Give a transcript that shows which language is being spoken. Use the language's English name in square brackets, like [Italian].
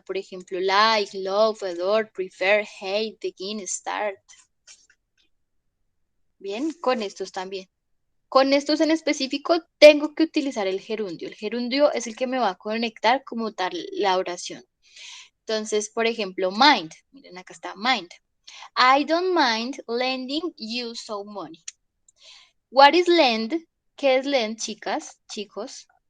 [Spanish] Por ejemplo, like, love, adore, prefer, hate, begin, start. Bien, con estos también. Con estos en específico tengo que utilizar el gerundio. El gerundio es el que me va a conectar como tal la oración. Entonces, por ejemplo, mind. Miren, acá está mind. [English] I don't mind lending you some money. What is lend? [Spanish] ¿Qué es lend, chicas, chicos?